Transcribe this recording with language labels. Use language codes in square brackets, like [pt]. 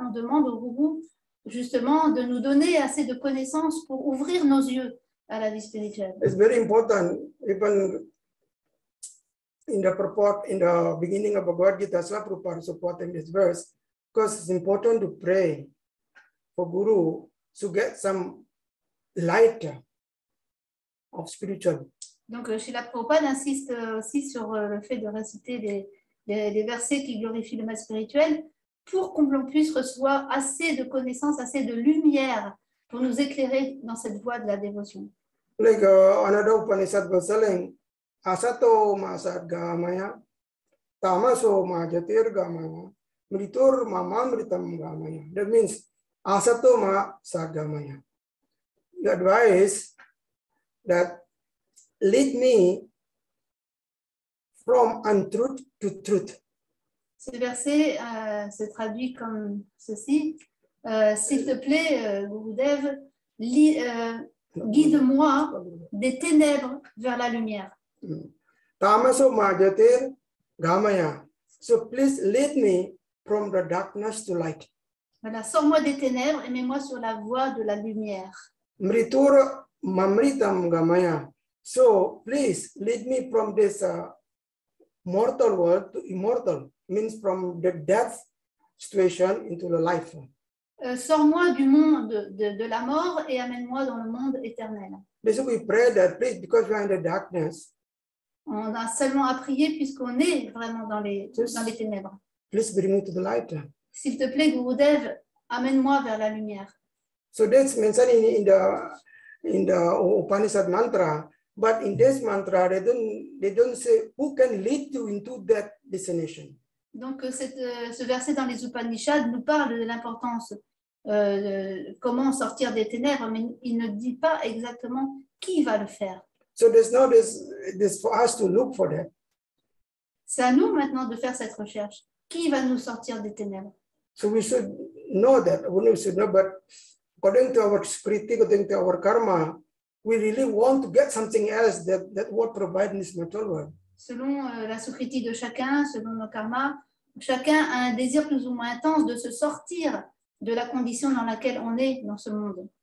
[fr] On demande au Guru justement de nous donner assez de connaissances pour ouvrir nos yeux à la vie spirituelle. [en] It's very important, even in the purport, in the beginning of Bhagavad Gita, Srila Prabhupada supporting this verse, because it's important to pray for Guru to get some light of spiritual. [fr] Donc, Srila Prabhupada insiste aussi sur le fait de réciter des versets qui glorifient le mal spirituel pour qu'on puisse recevoir assez de connaissances, assez de lumière pour nous éclairer dans cette voie de la dévotion. [en] Like another Upanishad was telling, [sa] Asato ma sadgamaya, tamaso ma jatirgamaya, mritur ma mamritam gamaya. [en] That means [sa] Asato ma sadgamaya. [en] The advice that lead me from untruth to truth. [fr] Ce verset se traduit comme ceci. S'il te plaît, Gurudev, guide-moi des ténèbres vers la lumière. [sa] Tamaso majatir gamaya. [en] So please lead me from the darkness to light. [fr] Voilà, sors-moi des ténèbres et mets-moi sur la voie de la lumière. [sa] Mritur mamritam gamaya. [en] So please lead me from this mortal world to immortal, means from the death situation into the life. [fr] Sors-moi du monde de la mort et amène-moi dans le monde éternel. [en] This we pray that please, because we are in the darkness. [fr] On a seulement à prier puisqu'on est vraiment dans les ténèbres. [en] Please bring me to the light. [fr] S'il te plaît, Gurudev, amène-moi vers la lumière. [en] So that's mentioned in the Upanishad mantra, but in this mantra they don't say who can lead you into that destination. [fr] Donc ce verset dans les Upanishads nous parle de l'importance de comment sortir des ténèbres, mais il ne dit pas exactement qui va le faire. [en] So there's no this for us to look for that. [fr] C'est à nous maintenant de faire cette recherche. Qui va nous sortir des ténèbres? [en] So we should know that. We should know, but according to our spirituality, according to our karma, we really want to get something else that what provide in this material world. [fr] Selon la sukriti de chacun, selon nos karmas, chacun a un désir plus ou moins intense de se sortir de la condition dans laquelle on est dans ce monde.